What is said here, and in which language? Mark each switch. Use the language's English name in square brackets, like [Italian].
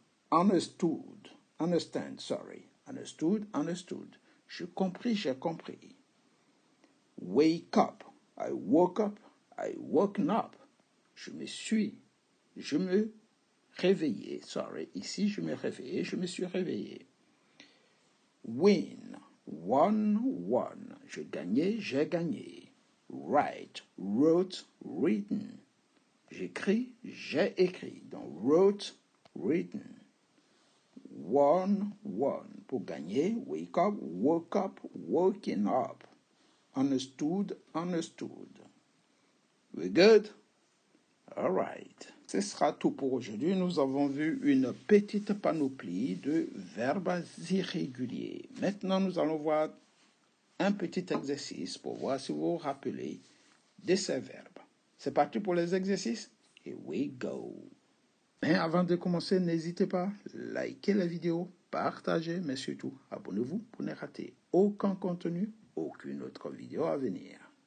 [English] Understood, understand, sorry. Understood, understood. [French] Je compris, j'ai compris. [English] Wake up, I woke up, I woken up. [French] Je me réveillé, sorry. Ici, je me réveillé, je me suis réveillé. [English] Win, won, won. [French] Je gagnais, j'ai gagné. [English] Write, wrote, written. [French] J'écris, j'ai écrit. [English] Donc, wrote, written. Won, won. [French] Pour gagner, [English] wake up, woke up, woken up. Understood, understood. We good? All right. [French] Ce sera tout pour aujourd'hui. Nous avons vu une petite panoplie de verbes irréguliers. Maintenant, nous allons voir un petit exercice pour voir si vous vous rappelez de ces verbes. C'est parti pour les exercices? [English] Here we go. [French] Mais avant de commencer, n'hésitez pas, likez la vidéo, partagez, mais surtout, abonnez-vous pour ne rater aucun contenu, aucune autre vidéo à venir.